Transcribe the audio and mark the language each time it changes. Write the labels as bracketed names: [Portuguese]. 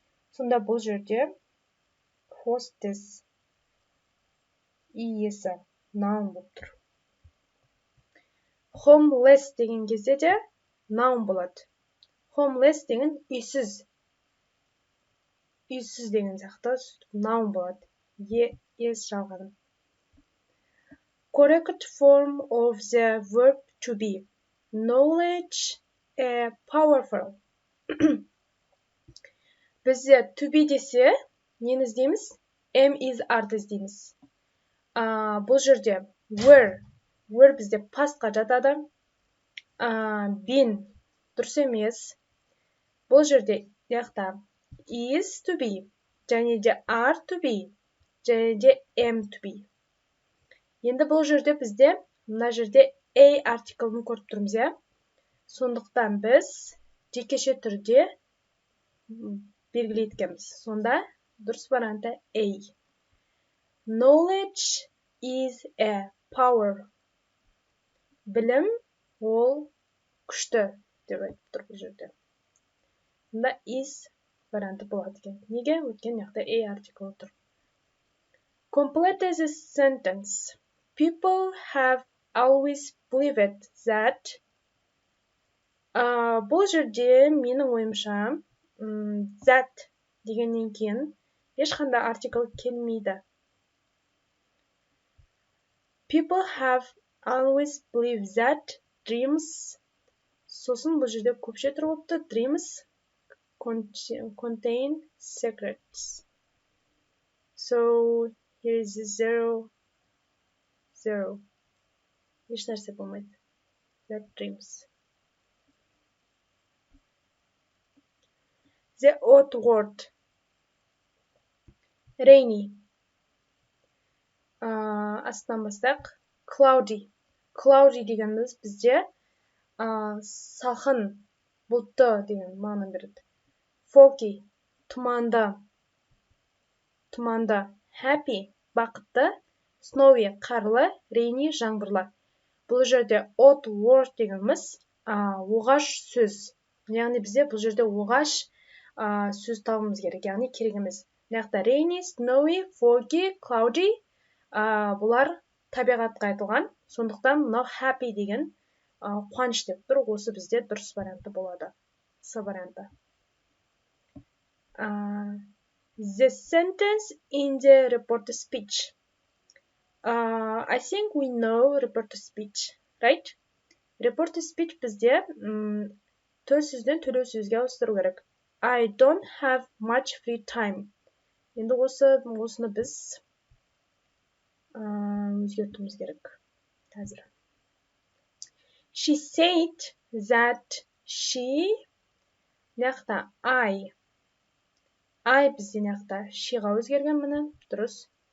[Kazakh] Сонда бұл жерде hostess үй иесі наун болып тұр. Homeless деген кезде де наун болады. Homeless деген үйсіз деген сияқты наун болады. Ес жалғадым. [English] correct form of the verb to be. Knowledge, powerful. [Kazakh] Бізде to be десе, нені іздейміз? Am is арды іздейміз. Бұл жерде were бізде pastқа жатады. Been дұрыс емес. Бұл жерде [English] is to be, және де are to be, және де am to be. [Kazakh] Енді бұл жерде бізде, мына жерде a артиклін көріп тұрмыз, иә? Сондықтан біз жекеше түрде белгілеткенбіз. Сонда дұрыс варианты [English] a. Knowledge is a power. [Kazakh] Білім ол күшті деп айтып тұр бұл жерде. Сонда is варианты болады екен. Неге? Өткен яқта a артиклі тұр. [English] Complete this sentence. People have always believed that. [Kazakh] Бұл жерде менің ойымша that дегеннен кейін ешқандай артикл келмейді. [English] People have always believed that dreams. [Kazakh] Сосын бұл жерде көпше тұр болыпты. [English] Dreams contain secrets. So here is 0, 0. [Kazakh] Еш нәрсе болмайды. [English] That dreams. The odd word. Rainy. [Kazakh] Астынан бастақ. Cloudy. Cloudy дегеніміз бізде салқын, бұлтты деген мағына береді. Foggy. Тұманды. Happy. Бақытты. Snowy. Қарлы. Rainy. Жаңбырлы. Бұл жерде odd word дегеніміз оғаш сөз. Яғни бізде бұл жерде оғаш сөз табымыз керек, яғни керек емес. Мына rainy, snowy, foggy, cloudy бұлар табиғатқа айтылған. Сондықтан мынау happy деген қуаныш деп тұр. Осы бізде дұрыс варианты болады. С варианты. [English] The sentence in the reporter speech. I think we know reporter speech, right? [Kazakh] Reporter speech бізде төл сөзден төлеу сөзге ауыстыру керек. [English] I don't have much free time. [Kazakh] Енді осыны біз өзгертуіміз керек. Қазір. She said that she неқта I бізде неқта sheға өзгерген міне, дұрыс.